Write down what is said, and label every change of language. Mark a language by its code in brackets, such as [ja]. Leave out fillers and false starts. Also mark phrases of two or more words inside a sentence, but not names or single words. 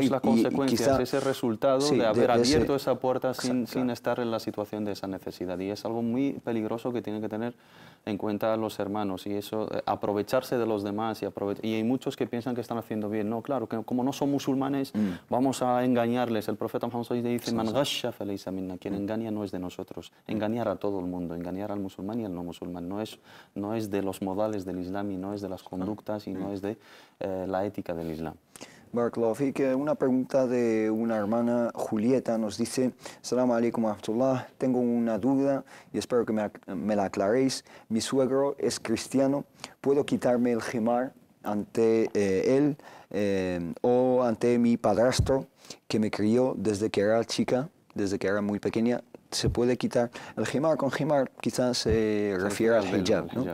[es] es la consecuencia, es ese resultado de haber abierto esa puerta sin estar en la situación de esa necesidad. Y es algo muy peligroso que tienen que tener en cuenta los hermanos, y eso, aprovecharse de los demás, y hay muchos que piensan que están haciendo bien. No, claro, que como no son musulmanes, vamos a engañarles. El profeta Muhammad dice: [ar] "من غش فليس منا", [es] quien engaña no es de nosotros. Engañar a todo el mundo, engañar al musulmán y al no musulmán, no es de los modales del Islam, y no es de las conductas, y no es de la ética del Islam. [ar] بارك الله فيك. [es] Una pregunta de una hermana, Julieta, nos dice: [ar] السلام عليكم ورحمة الله, [es] tengo una duda y espero que me la aclaréis. Mi suegro es cristiano, ¿puedo quitarme el himar ante él o ante mi padrastro que me crió desde que era chica, desde que era muy pequeña? ¿Se puede quitar el himar? Con himar quizás se refiere al hijab, ¿no?